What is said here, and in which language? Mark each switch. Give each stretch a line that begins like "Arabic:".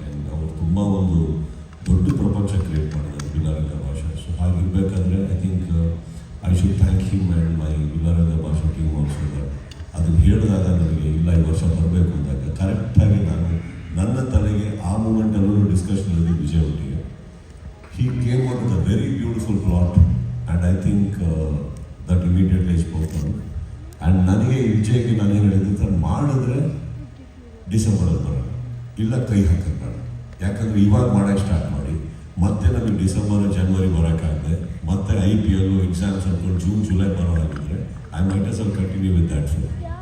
Kannada: And ಅವರು ತುಂಬ ಒಂದು ದೊಡ್ಡ ಪ್ರಪಂಚ ಕ್ರಿಯೇಟ್ ಮಾಡಿದ್ದಾರೆ ಬಿಲಾರಂಗ ಭಾಷೆ. So ಹಾಗಿರ್ಬೇಕಾದ್ರೆ
English: I think I should thank him and my Bilaranga ಭಾಷೆ team also.
Kannada: ಅದನ್ನು ಹೇಳಿದಾಗ ನನಗೆ ಇಲ್ಲ ಈ ವರ್ಷ ಬರಬೇಕು ಅಂದಾಗ ಕರೆಕ್ಟಾಗಿ ನನ್ನ ತಲೆಗೆ ಆ ಮೂಮೆಂಟಲ್ಲೂ ಡಿಸ್ಕಷನ್ ಇರೋದು ವಿಜಯ್ ಒಟ್ಟಿಗೆ.
English: He came out with a very beautiful plot and I think that immediately spoke on.
Kannada: And ನನಗೆ ವಿಜಯ್ಗೆ ನಾನೇನು ಹೇಳಿದ್ರೆ ಮಾಡಿದ್ರೆ ಡಿಸೆಂಬರಲ್ಲಿ ಬರೋಣ, ಇಲ್ಲ ಕೈ ಹಾಕೋದು ಬೇಡ. ಯಾಕಂದರೆ ಇವಾಗ ಮಾಡೋಕ್ಕೆ ಸ್ಟಾರ್ಟ್ ಮಾಡಿ ಮತ್ತೆ ನಮಗೆ ಡಿಸೆಂಬರ್ ಜನವರಿ ಬರೋಕ್ಕಾಗದೆ ಮತ್ತೆ IPL ಎಕ್ಸಾಮ್ಸ್ ಅಂದ್ಕೊಂಡು ಜೂನ್ ಜುಲೈ ಬರೋ ಆಗಿದ್ರೆ
English: I might as well continue with that film.